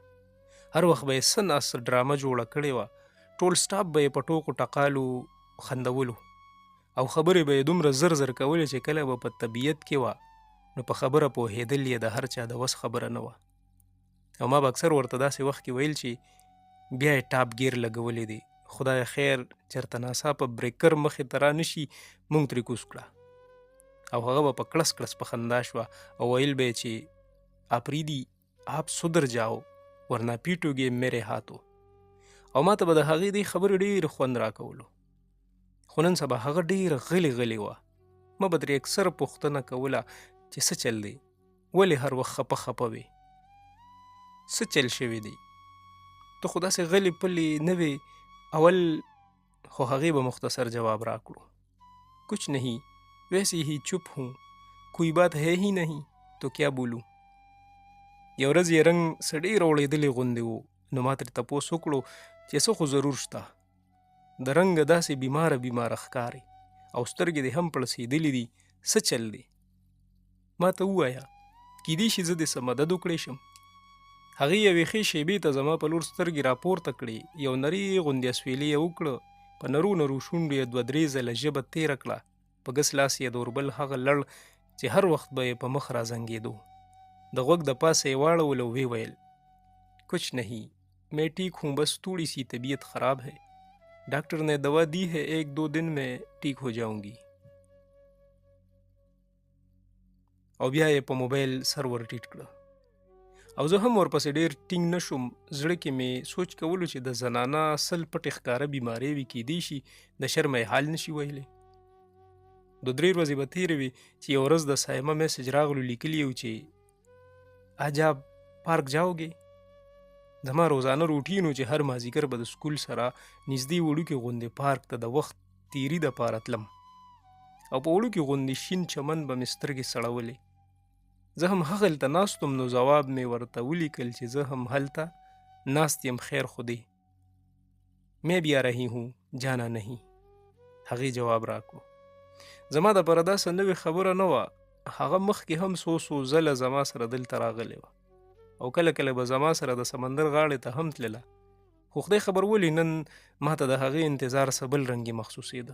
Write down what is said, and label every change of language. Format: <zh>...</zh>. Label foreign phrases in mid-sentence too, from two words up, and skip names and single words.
<ps>هر وخت به یې څه ناڅه ډرامه جوړه کړې وه، ټول سټاپ به یې په ټوکو ټقالو خندولو، او خبرې به یې دومره زر زر کولې چې کله به په طبیعت کې وه، نو په خبره پوهېدل یې د هر چا د وس خبره نه وه. او ما به اکثر ورته داسې وخت کې ویل چې بیا یې</ps> <en>top gear</en> <ps>لګولی دی، خدای خیر چېرته ناڅاپه بریکر مخې ته را نشي، موږ ترې کوز کړه. او هغه به په کړس کړس په خندا شوه او ویل به یې چې آپریدي</ps> <ur>آپ سدر جاؤ ورنه پیټوګې میرے هاتو.</ur> <ps>او ما ته به د هغې دې خبرې ډېر خوند راکولو. خو نن سبا هغه ډېر غلې وه. ما به ترې اکثر پوښتنه کوله چې څه چل دی، ولې هر وخت خپه وې، څه چل شوی دی، ته خو داسې غلې پلې نه وې اول. خو هغې به مختصر جواب راکړو،</ps> <ur>کچھ نہیں ویسے ہی چپ ہوں، کوئی بات ہے ہی نہیں تو کیا بولوں.</ur> <ps>یو ورځ یې رنګ څه ډېر اوړېدلی غوندې و، نو ما ترې تپوس وکړو چې څه خو ضرور شته، د رنګه داسې بیماره ښکارې او سترګې دې هم پړسېدلې دي، څه چل دی؟ ما ته ووایه، کیدای شي زه دې څه مدد وکړی شم. هغې یوې ښې شېبې ته زما په لور سترګې راپورته کړې، یو نرۍ غوندې اسویلي یې وکړه، په نرو شونډو یې 2-3 ځله ژبه تېره کړه، په ګس لاس یې د اوربل هغه لړ چې هر وخت به یې په مخ رازنګېدو د غوږ د پاسه یې واړول او ویې ویل،</ps> <ur>کچھ نہیں میں ٹھیک ہوں، بس تھوڑی سی طبیعت خراب ہے، ڈاکٹر نے دوا دی ہے، 1-2 دن میں ٹھیک ہو جاؤں گی.</ur> <ps>او بیا یې په موبایل سر ور ټیټ کړه. او زه هم ورپسې ډېر ټینګ نه شوم. زړه کې مې سوچ کولو چې د زنانه سل پټې ښکاره بیمارۍ وي، کیدای شي د شرمه یې حال نشي ویلی. 2-3 ورځې به تېرې وي چې یو ورځ د سایمه میسج راغلو، لیکلي یو چې</ps> <ur>آج آپ پارک جاؤگے.</ur> <ps>زما روزانه روټین و چې هر مازدیګر به د سکول سره نږدې وړوکي غوندې پارک ته د وخت تیري دپاره تلم، او په وړوکي غوندې شین چمن به مې سترګې سړولې. زه هم هغلته ناست وم، نو ځواب مې ورته ولیکل چې زه هم هلته ناست یم، خیر خو دی.</ps> <ur>میں بھی آ رہی ہوں جانا نہیں.</ur> <ps>هغې جواب راکړو. زما دپاره دا څه نوې خبره نه وه. هغه مخکې هم څو ځله زما سره دلته راغلی وه، او کله کله به زما سره د سمندر غاړې ته هم تلله. خو خدای خبر ولې نن ما ته د هغې انتظار څه بل رنګې محسوسېده.</ps>